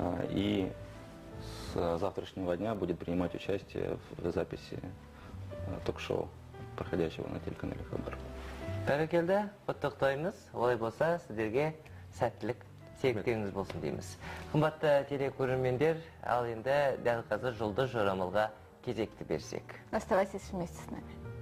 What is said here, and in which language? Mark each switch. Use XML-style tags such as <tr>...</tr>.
<ru>И с завтрашнего дня будет принимать участие в записи ток-шоу, проходящего на телеканале Хабар.</ru> <kk>Бәрекелді, құттықтаймыз. Олай болса, сіздерге сәттілік, серіктеріңіз болсын дейміз. Қымбатты телекөрермендер, ал енді дәл қазір жұлдыз жорамалға кезекті берсек.</kk> <ru>Оставайтесь вместе с нами.</ru>